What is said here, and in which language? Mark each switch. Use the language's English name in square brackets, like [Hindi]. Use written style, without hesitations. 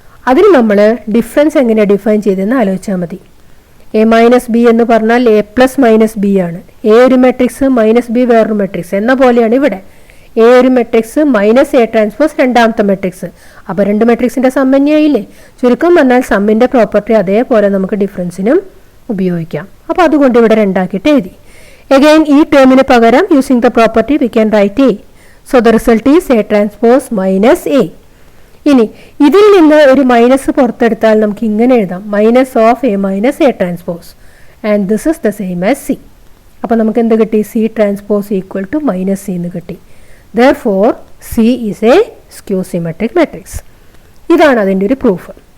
[Malayalam] അതിന് നമ്മൾ ഡിഫറൻസ് എങ്ങനെ ഡിഫൈൻ ചെയ്തെന്ന് ആലോചിച്ചാൽ മതി. എ മൈനസ് ബി എന്ന് പറഞ്ഞാൽ എ പ്ലസ് മൈനസ് ബി ആണ്. എ ഒരു മെട്രിക്സ്, മൈനസ് ബി വേറൊരു മെട്രിക്സ് എന്ന പോലെയാണ് ഇവിടെ. എ ഒരു മെട്രിക്സ്, മൈനസ് എ ട്രാൻസ്പോസ് രണ്ടാമത്തെ മെട്രിക്സ്. അപ്പോൾ രണ്ട് മെട്രിക്സിൻ്റെ സം തന്നെയായില്ലേ? ചുരുക്കം പറഞ്ഞാൽ സമ്മിൻ്റെ പ്രോപ്പർട്ടി അതേപോലെ നമുക്ക് ഡിഫറൻസിനും ഉപയോഗിക്കാം. അപ്പോൾ അതുകൊണ്ട് ഇവിടെ രണ്ടാക്കിയിട്ട് എഴുതി. [English] Again [Malayalam] ഈ ടേമിന് പകരം [English] using the property we can write A. So the result is A transpose minus A. [Malayalam] ഇനി ഇതിൽ നിന്ന് ഒരു മൈനസ് പുറത്തെടുത്താൽ നമുക്ക് ഇങ്ങനെ എഴുതാം, minus of A minus A transpose. [English] And this is the same as C. [Malayalam] അപ്പോൾ നമുക്ക് എന്ത് കിട്ടി? C transpose equal to minus C എന്ന് കിട്ടി. [English] Therefore C is a skew symmetric matrix. [Malayalam] ഇതാണ് അതിൻ്റെ ഒരു പ്രൂഫ്.